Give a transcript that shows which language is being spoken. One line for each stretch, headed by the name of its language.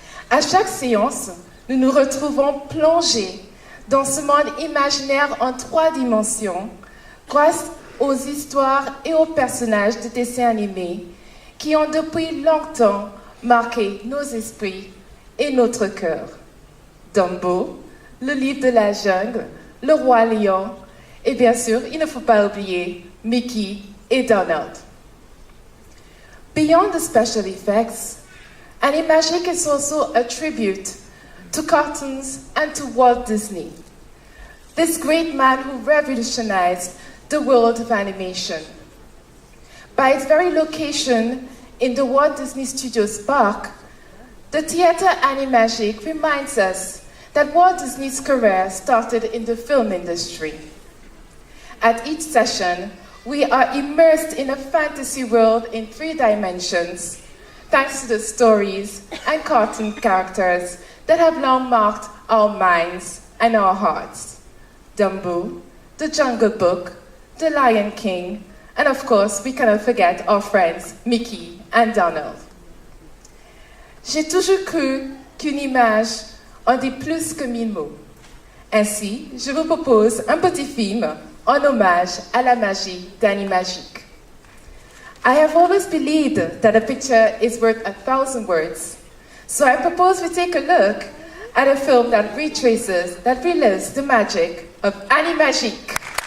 French: À chaque séance, nous nous retrouvons plongés dans ce monde imaginaire en 3 dimensions grâce aux histoires et aux personnages de dessins animés qui ont depuis longtemps marqué nos esprits et notre cœur. Dumbo, le livre de la jungle, le roi lion et bien sûr, il ne faut pas oublier Mickey et Donald.
English: Beyond the special effects, Animagique is also a tribute to cartoons and to Walt Disney, this great man who revolutionized the world of animation. By its very location in the Walt Disney Studios park, the theater Animagique reminds us that Walt Disney's career started in the film industry. At each session, we are immersed in a fantasy world in 3 dimensions, thanks to the stories and cartoon characters that have long marked our minds and our hearts. Dumbo, The Jungle Book, The Lion King, and of course, we cannot forget our friends Mickey and Donald.
French: J'ai toujours cru qu'une image en dit plus que 1000 mots. Ainsi, je vous propose un petit film en hommage à la magie d'Animagique.
English: I have always believed that a picture is worth 1,000 words. So I propose we take a look at a film that relives the magic of Animagique.